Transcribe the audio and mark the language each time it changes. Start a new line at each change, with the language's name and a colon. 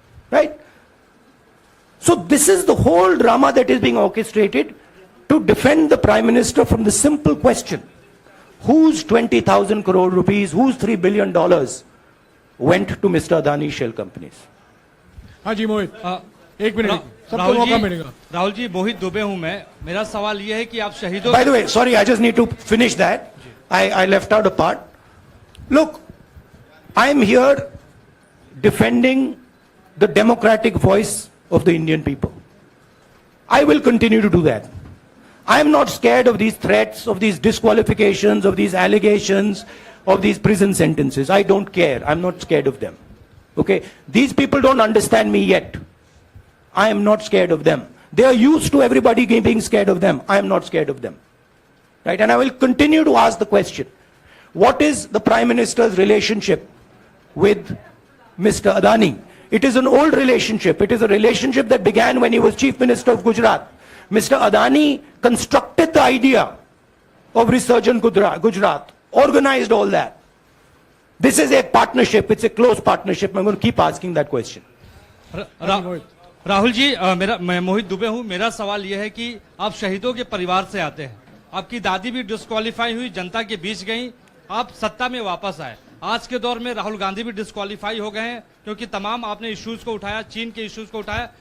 English: Right? So this is the whole drama that is being orchestrated to defend the Prime Minister from the simple question, whose 20,000 crore rupees, whose $3 billion went to Mr. Adani shell companies?
Hindi: हाँ जी मोहित, एक minute सबको मौका मिलेगा. राहुल जी, मोहित दुबे हूं मैं. मेरा सवाल ये है कि आप शहीदों.
English: By the way, sorry, I just need to finish that. I left out a part. Look, I am here defending the democratic voice of the Indian people. I will continue to do that. I am not scared of these threats, of these disqualifications, of these allegations, of these prison sentences. I don't care. I'm not scared of them. Okay? These people don't understand me yet. I am not scared of them. They are used to everybody being scared of them. I am not scared of them. Right? And I will continue to ask the question, what is the Prime Minister's relationship with Mr. Adani? It is an old relationship. It is a relationship that began when he was Chief Minister of Gujarat. Mr. Adani constructed the idea of Resurgent Gujarat, organized all that. This is a partnership. It's a close partnership. I'm going to keep asking that question.
Hindi: Rahul ji, मैं मोहित दुबे हूं. मेरा सवाल यह है कि आप शहीदों के परिवार से आते हैं. आपकी दादी भी डिस्क्वालीफाई हुई, जनता के बीच गई, आप सत्ता में वापस आए। आज के दौर में राहुल गांधी भी डिस्क्वालीफाई हो गए हैं क्योंकि तमाम आपने इश्यूज को उठाया, चीन के इश्यूज को उठाया।